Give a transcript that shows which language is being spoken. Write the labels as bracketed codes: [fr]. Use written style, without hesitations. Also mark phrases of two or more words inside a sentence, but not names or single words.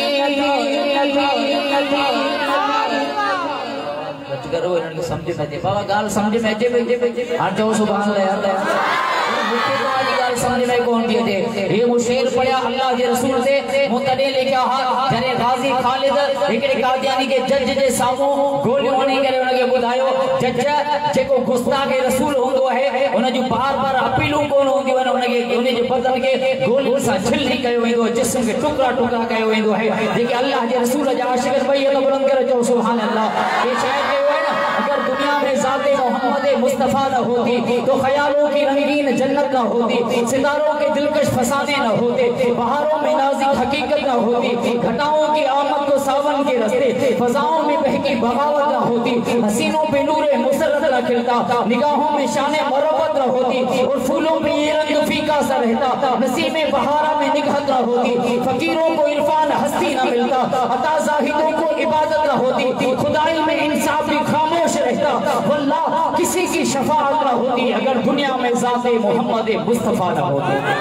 [sd] करो इन्हनि खे सम्झ में अचे बाबा ॻाल्हि सम्झ में अचे पई हाणे चओ [ar] سبحان الله [sd] समझ में कौन थी अचे ये मुशेर पढ़िया अल्लाह जे रसूल से मुतदे लिखा हा जरे गाजी खालिद हिकड़े कादियानी के जज जे सामू गोलियों हणी करे उनके बुधायो जज जेको गुस्ताख रसूल होंदो है उन जो बार-बार अपीलूं कोन होंदी वन उनके उन जे बदन के गोलियों सा छिलनी कयो वेंदो जिस्म के टुकड़ा-टुकड़ा कयो वेंदो है जेके अल्लाह जे रसूल जा आशिक भई अल्लाह बुलंद करे चओ [ar] سبحان الله [sd] ये शायद कयो है ना [ur] اگر دنیا میں ذات محمد مصطفیٰ نہ ہوتی تو خیالوں کی رنگین جنت نہ ہوتی ستاروں کے دلکش فسانے نہ ہوتے بہاروں میں نازک حقیقت نہ ہوتی گھٹاؤں کی آمد کو ساون کے راستے فضاؤں میں بہکی بغاوت نہ ہوتی حسینوں پہ نور مسرت نہ کھلتا نگاہوں میں شان مروت نہ ہوتی اور پھولوں میں یہ رنگ پھیکا سا رہتا نسیم بہارا میں نکہت نہ ہوتی فقیروں کو عرفان ہستی نہ ملتا عطا زاہدوں کو عبادت نہ ہوتی خدائی میں انصاف بھی خاموش رہتا واللہ کسی کی شفاعت نہ ہوتی اگر دنیا میں ذات محمد مصطفیٰ نہ ہوتی